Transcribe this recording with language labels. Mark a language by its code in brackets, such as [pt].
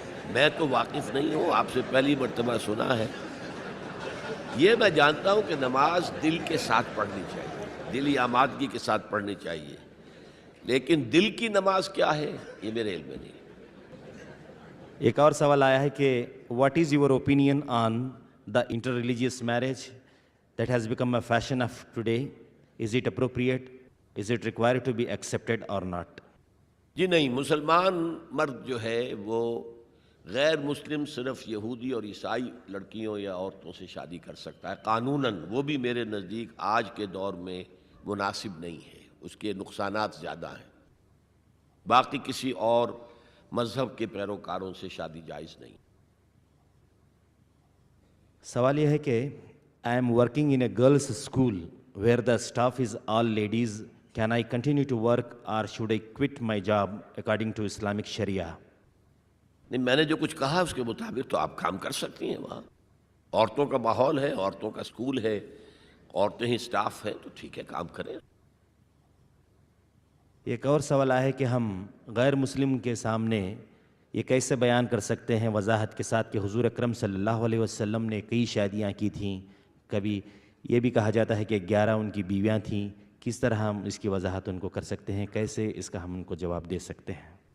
[ur] میں تو واقف نہیں ہوں، آپ سے پہلی مرتبہ سنا ہے۔ یہ میں جانتا ہوں کہ نماز دل کے ساتھ پڑھنی چاہیے، دلی آمادگی کے ساتھ پڑھنی چاہیے، لیکن دل کی نماز کیا ہے یہ میرے علم میں نہیں۔ ایک اور سوال آیا ہے کہ [en] What is your opinion on the interreligious marriage that has become a fashion of today? Is it appropriate? Is it required to be accepted or not? [ur] جی نہیں، مسلمان مرد جو ہے وہ غیر مسلم صرف یہودی اور عیسائی لڑکیوں یا عورتوں سے شادی کر سکتا ہے قانوناً، وہ بھی میرے نزدیک آج کے دور میں مناسب نہیں ہے، اس کے نقصانات زیادہ ہیں۔ باقی کسی اور مذہب کے پیروکاروں سے شادی جائز نہیں۔ سوال یہ ہے کہ [en] I am working in a girls' school where the staff is all ladies. Can I continue to work or should I quit my job according to Islamic Sharia? [ur] نہیں، میں نے جو کچھ کہا اس کے مطابق تو آپ کام کر سکتی ہیں وہاں، عورتوں کا ماحول ہے، عورتوں کا اسکول ہے، عورتیں ہی سٹاف ہیں، تو ٹھیک ہے کام کریں۔ ایک اور سوال ہے کہ ہم غیر مسلم کے سامنے یہ کیسے بیان کر سکتے ہیں وضاحت کے ساتھ کہ حضور اکرم صلی اللہ علیہ وسلم نے کئی شادیاں کی تھیں، کبھی یہ بھی کہا جاتا ہے کہ 11 ان کی بیویاں تھیں، کس طرح ہم اس کی وضاحت ان کو کر سکتے ہیں؟ کیسے اس کا ہم ان کو جواب دے سکتے ہیں؟